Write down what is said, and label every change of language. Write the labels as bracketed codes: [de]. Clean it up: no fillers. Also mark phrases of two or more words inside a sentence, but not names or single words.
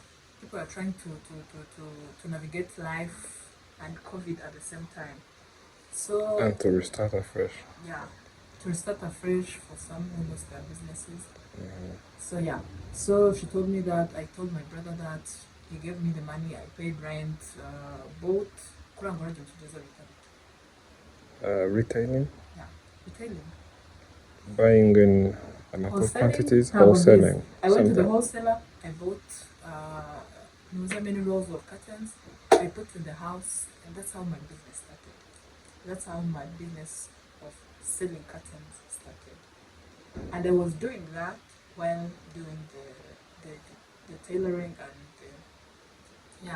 [en] People are trying to navigate life and COVID at the same time. So And to restart afresh. yeah, to restart afresh for some who lost their businesses. So yeah, so she told me that. I told my brother that. He gave me the money. I paid rent, both [rw] kurangura ibyo tugeze bitatu. [en] Retailing, Yeah, retailing. buying in ample Wholesaling, quantities, [rw] ntabwo mbizi. [en] wholesaling. I went to the Sometimes. wholesaler. I bought many rolls of curtains. I put in the house, and that's how my business started. That's how my business of selling curtains started. And I was doing that while doing the tailoring and yeah.